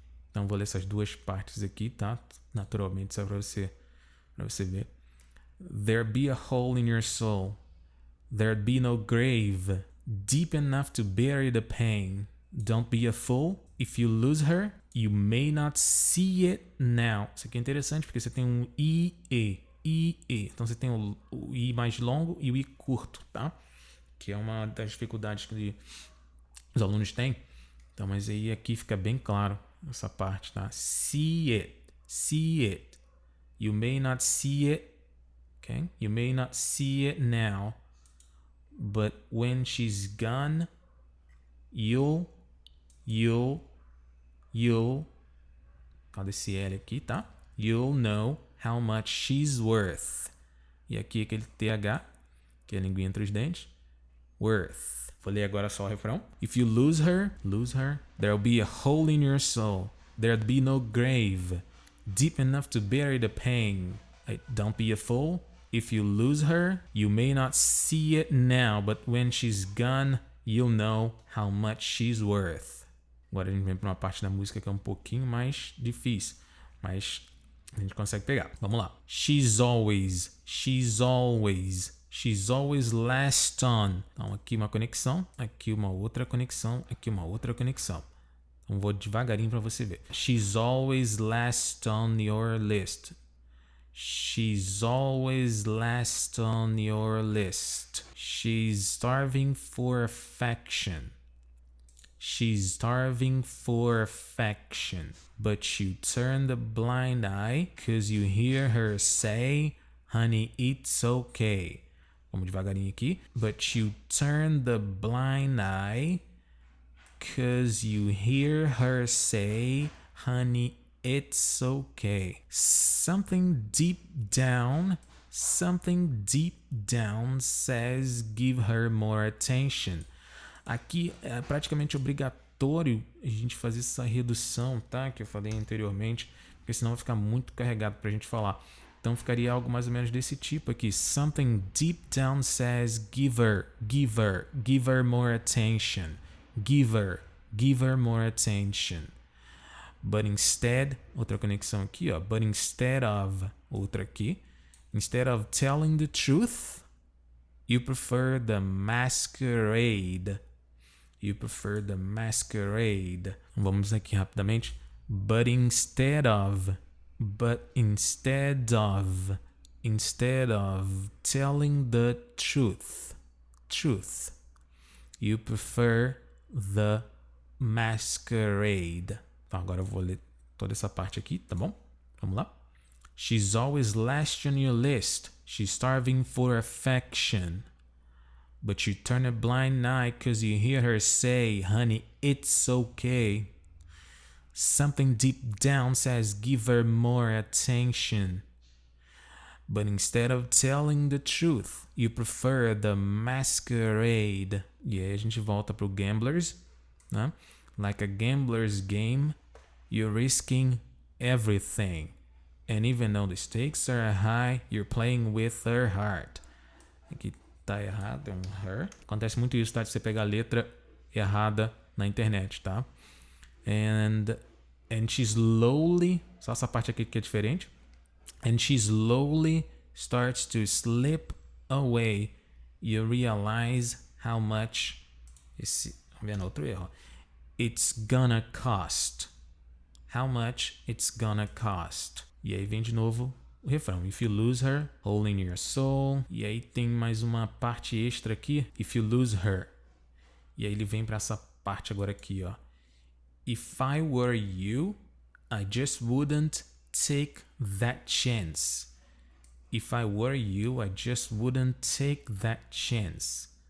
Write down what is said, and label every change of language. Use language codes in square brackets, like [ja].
[pt] Então vou ler essas duas partes aqui, tá? Naturalmente, só para você ver. [en] There'd be a hole in your soul. There'd be no grave deep enough to bury the pain. Don't be a fool. If you lose her, you may not see it now. [pt] Isso aqui é interessante porque você tem um IE. [en] I, E. [pt] Então você tem o I mais longo e o I curto, tá? Que é uma das dificuldades que os alunos têm. Então, mas aí aqui fica bem claro essa parte, tá? [en] See it. See it. You may not see it, okay? You may not see it now, but when she's gone, you'll, [pt] cadê esse L aqui, tá? [en] You'll know how much she's worth. [pt] E aqui aquele TH, que é a linguinha entre os dentes. Worth. Vou ler agora só o refrão. [en] If you lose her, there'll be a hole in your soul. There'll be no grave deep enough to bury the pain. Don't be a fool. If you lose her, you may not see it now, but when she's gone, you'll know how much she's worth. [pt] Agora a gente vem para uma parte da música que é um pouquinho mais difícil, mas a gente consegue pegar. Vamos lá. [en] She's always last on. [pt] Então aqui uma conexão, aqui uma outra conexão, aqui uma outra conexão. Então vou devagarinho para você ver. [en] She's always last on your list. She's always last on your list. She's starving for affection. She's starving for affection. But you turn the blind eye 'cause you hear her say, honey, it's okay. [pt] Vamos devagarinho aqui. [en] But you turn the blind eye 'cause you hear her say, honey, it's okay. Something deep down says give her more attention. [pt] Aqui é praticamente obrigatório a gente fazer essa redução, tá? Que eu falei anteriormente, porque senão vai ficar muito carregado pra gente falar. Então ficaria algo mais ou menos desse tipo aqui. [en] Something deep down says give her more attention. Give her more attention. But instead, [pt] outra conexão aqui, ó. [en] But instead of, [pt] outra aqui. [en] Instead of telling the truth, you prefer the masquerade. You prefer the masquerade. [pt] Vamos aqui rapidamente. [en] But instead of telling the truth, you prefer the masquerade. [pt] Então agora eu vou ler toda essa parte aqui, tá bom? Vamos lá. [en] She's always last on your list. She's starving for affection. But you turn a blind eye 'cause you hear her say, honey, it's okay. Something deep down says give her more attention. But instead of telling the truth, you prefer the masquerade. [pt] E aí a gente volta pro gamblers, né? [en] Like a gambler's game, you're risking everything. And even though the stakes are high, you're playing with her heart. [pt] Aqui tá errado, é um her. Acontece muito isso, tá? De você pegar a letra errada na internet, tá? [en] And she slowly, [pt] só essa parte aqui que é diferente. [en] And she slowly starts to slip away. You realize how much, [pt] vamos ver no outro erro. [en] It's gonna cost. How much it's gonna cost. [pt] E aí vem de novo o refrão. [en] If you lose her, hole in your soul. [pt] E aí tem mais uma parte extra aqui. [en] If you lose her. [pt] E aí ele vem para essa parte agora aqui, ó. [en] If I were you, I just wouldn't take that chance. If I were you, I just wouldn't take that chance.